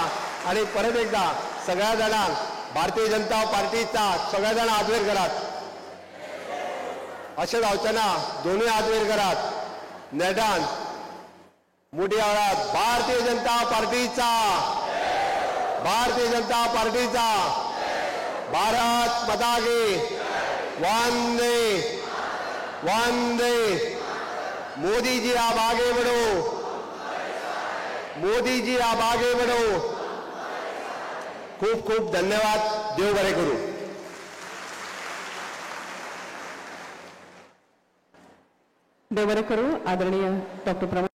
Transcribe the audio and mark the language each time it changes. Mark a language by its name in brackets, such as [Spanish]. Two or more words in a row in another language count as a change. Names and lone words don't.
[Konkani] आणि परत एकदा सगळ्या जाणांक भारतीय जनता पार्टीचा सगळे जाण हात वयर करात. अशें जावचें ना, दोनूय हात वयर करात. नेटान मोठी आवाजात भारतीय जनता पार्टीचा, भारतीय जनता पार्टीचा, [Hindi] भारत माता की वंदे वंदे. मोदी जी आप आगे बढ़ो, मोदी जी आप आगे बढ़ो. [Konkani] खूप खूप धन्यवाद. देव बरे करू. देव बरे करू. आदरणीय डॉक्टर